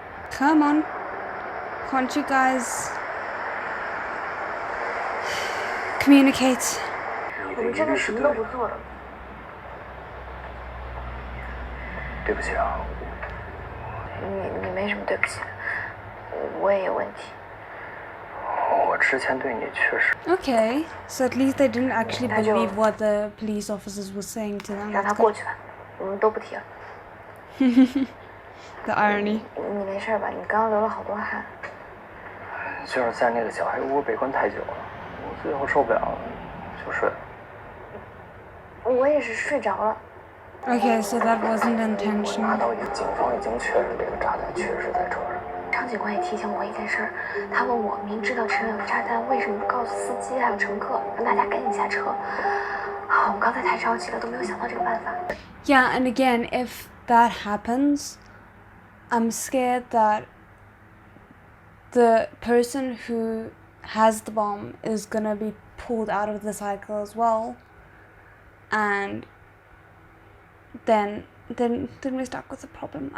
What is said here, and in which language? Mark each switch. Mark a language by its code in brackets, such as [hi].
[en] Come on. Can't you guys communicate? [zh] 我们真的什么都不做了。对不起啊。你没什么对不起的，我也有问题。我之前对你确实。 [en] Okay, so at least they didn't actually believe what the police officers were saying to them. [zh] 让他过去吧，我们都不提了。 [en] The irony. [zh] 你没事吧？你刚刚流了好多汗。就是在那个小黑屋被关太久了，我最后受不了了，就睡了。我也是睡着了。 [en] Okay, so that wasn't intentional. [zh] 拿到警方已经确认这个炸弹确实在车上。张警官也提醒我一件事儿，他问我明知道车上有炸弹，为什么不告诉司机还有乘客，让大家赶紧下车？我们刚才太着急了，都没有想到这个办法。 [en] Yeah, and again, if that happens, I'm scared that the person who has the bomb is gonna be pulled out of the cycle as well, and then we're stuck with the problem.